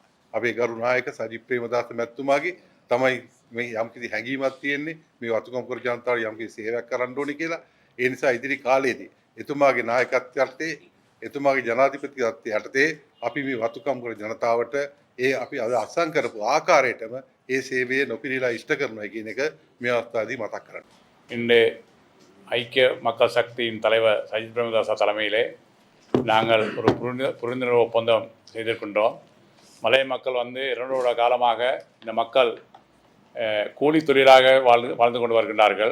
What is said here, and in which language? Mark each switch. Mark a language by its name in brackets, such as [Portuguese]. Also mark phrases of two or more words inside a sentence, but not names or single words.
[Sinhala] අපේ ගරු නායක සජිත් ප්‍රේමදාස මැතිතුමාගේ තමයි මේ යම්කිසි හැඟීමක් තියෙන්නේ මේ වතුකම් කර ජනතාවට යම්කිසි සේවයක් කරන්න ඕනේ කියලා. ඒ නිසා ඉදිරි කාලයේදී එතුමාගේ නායකත්වයට එතුමාගේ ජනාධිපතිත්වයට යටතේ අපි මේ වතුකම් කර ජනතාවට ඒ අපි අද අත්සන් කරපු ආකාරයටම ඒ සේවය නොපිරිලා ඉෂ්ට කරනවා කියන එක මේ අවස්ථාවේදී මතක් කරගන්න. [Tamil] இன்று ஐக்கிய மக்கள் சக்தியின் தலைவர் சஜித் பிரேமதாசா தலைமையிலே நாங்கள் ஒரு புரிந்துணர்வு ஒப்பந்தம் செய்திருக்கின்றோம். மலை மக்கள் வந்து 2 வருட காலமாக இந்த மக்கள் கூலி தொழிலாக வாழ்ந்து கொண்டு வருகின்றார்கள்.